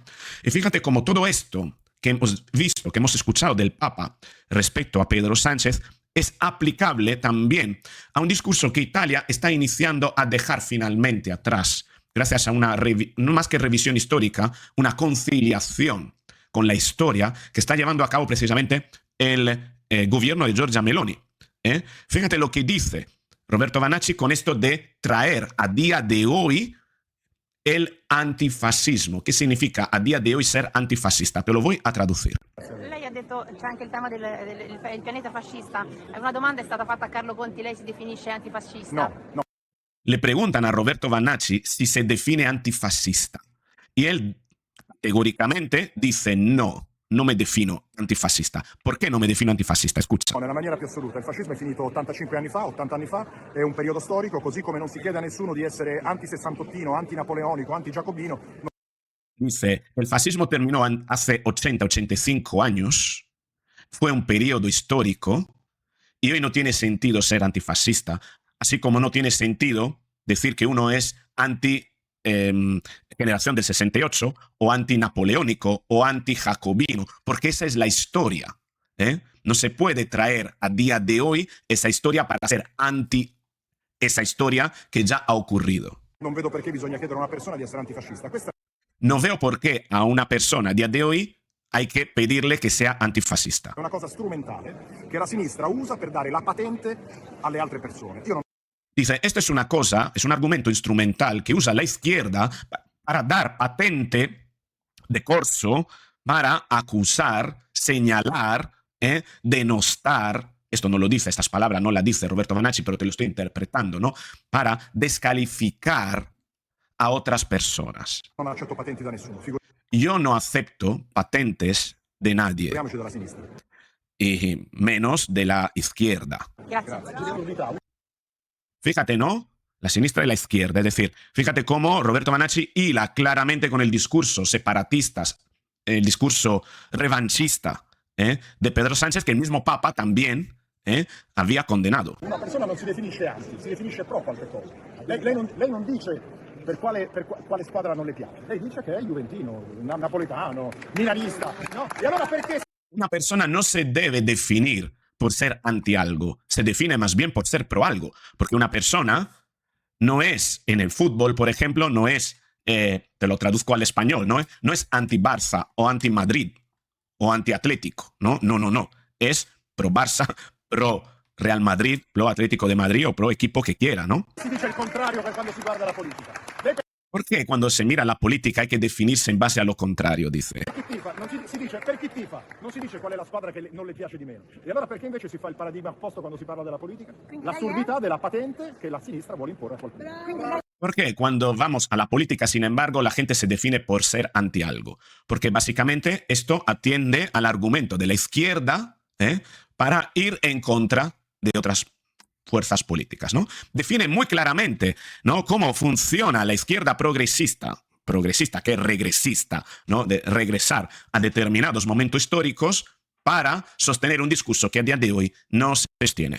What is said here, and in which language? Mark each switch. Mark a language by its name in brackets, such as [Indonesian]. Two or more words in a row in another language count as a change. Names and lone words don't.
[Spanish] Y fíjate cómo todo esto que hemos visto, que hemos escuchado del Papa respecto a Pedro Sánchez, es aplicable también a un discurso que Italia está iniciando a dejar finalmente atrás, gracias a una, no más que revisión histórica, una conciliación con la historia que está llevando a cabo precisamente el gobierno de Giorgia Meloni. Fíjate lo que dice Roberto Vanacci con esto de traer a día de hoy el antifascismo. ¿Qué significa a día de hoy ser antifascista? Te lo voy a traducir. [Italian] Lei ha detto c'è anche il tema del pianeta fascista. Una domanda è stata fatta a Carlo Conti, lei si definisce antifascista? No. [Spanish] Le preguntan a Roberto Vanacci si se define antifascista. Y él categóricamente dice no, [Italian] non me defino antifascista. Perché non me defino antifascista? [Spanish] Escucha. [Italian] Nella maniera più assoluta, il fascismo è finito 85 anni fa, 80 anni fa, è un periodo storico, così come non si chiede a nessuno di essere anti-sessantottino, anti-napoleonico, anti-giacobino. [Spanish] Dice, el fascismo terminó hace 80-85 años, fue un periodo histórico y hoy no tiene sentido ser antifascista, así como no tiene sentido decir que uno es generación del 68 o anti-napoleónico o anti-jacobino, porque esa es la historia. No se puede traer a día de hoy esa historia para ser anti esa historia que ya ha ocurrido. [Italian] Non vedo perché bisogna chiedere a una persona di essere antifascista. Questa [Spanish] No veo por qué a una persona a día de hoy hay que pedirle que sea antifascista. [Italian] è una cosa strumentale che la sinistra usa per dare la patente alle altre persone. Io non [Spanish] Dice, esto es una cosa, es un argumento instrumental que usa la izquierda para dar patente de corso, para acusar, señalar, denostar. Esto no lo dice, estas palabras no las dice Roberto Vanacci, pero te lo estoy interpretando, ¿no? Para descalificar a otras personas. [Italian] non accetto patenti da nessuno, [Spanish] Yo no acepto patentes de nadie, [Italian] figuriamoci dalla sinistra. [Spanish] y menos de la izquierda. [Italian] Grazie. [Spanish] Fíjate, ¿no? [Italian] La sinistra [Spanish] y la izquierda. Es decir, fíjate cómo Roberto Vanacci hila claramente con el discurso separatista, el discurso revanchista de Pedro Sánchez, que el mismo Papa también había condenado. [Italian] Una persona non si definisce anti, si definisce pro qualche cosa. Lei non dice per quale squadra non le piace. Lei dice che è juventino, napoletano, milanista. No? E allora perché? [Spanish] Una persona no se debe definir por ser anti algo, se define más bien por ser pro algo, porque una persona no es, en el fútbol, por ejemplo, no es, te lo traduzco al español, no es anti-Barça o anti-Madrid o anti-Atlético, no, es pro-Barça, pro-Real Madrid, pro-Atlético de Madrid o pro-equipo que quiera, ¿no? [Italian] Si dice il contrario quando si guarda la politica. [Spanish] ¿Por qué cuando se mira la política hay que definirse en base a lo contrario, dice? [Italian] Per chi tifa, non si dice per chi tifa, non si dice qual è la squadra che non le piace di meno. E allora perché invece si fa il paradigma opposto quando si parla della politica? L'assurdità della patente che la sinistra vuole imporre a qualcuno. [Spanish] ¿Por qué cuando vamos a la política, sin embargo, la gente se define por ser anti algo? Porque básicamente esto atiende al argumento de la izquierda para ir en contra de otras fuerzas políticas, ¿no? Define muy claramente, ¿no?, cómo funciona la izquierda progresista, que es regresista, ¿no?, de regresar a determinados momentos históricos para sostener un discurso que a día de hoy no se sostiene.